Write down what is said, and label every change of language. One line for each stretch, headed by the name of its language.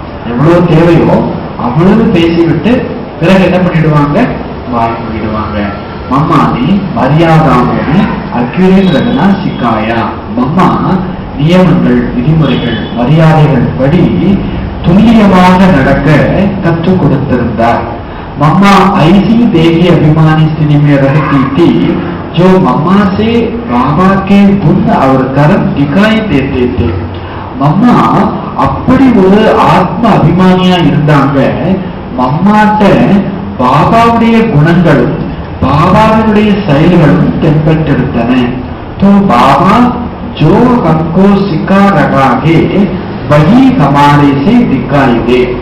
Tamil: எவ்வளவு தேவையோ அவ்வளவு பேசிவிட்டு பிறகு என்ன பண்ணிடுவாங்க, வாய் மூடிடுவாங்க.
Hindi: மம்மா நீ மரியாதாமே அக்யூரேட் ரகனா சிக்காயா,
Tamil: மம்மா நியமங்கள் விதிமுறைகள் மரியாதைகள் படி துல்லியமாக நடக்க கற்றுக் கொடுத்திருந்தார்.
Hindi: मम्मा ऐसी देही अभिमानी स्थिति में रहती थी जो मम्मा से बाबा के गुण और कर्म दिखाई देते थे.
Tamil: मम्मा அப்படி ஒரு ஆத்ம அபிமானியா இருந்தாங்க. மம்மாட்ட பாபாவுடைய குணங்களும் பாபாவுடைய செயல்களும் தென்பட்டிருந்தன.
Hindi: तो बाबा जो हमको सिखा रहा है वही हमारे से दिखाई दे.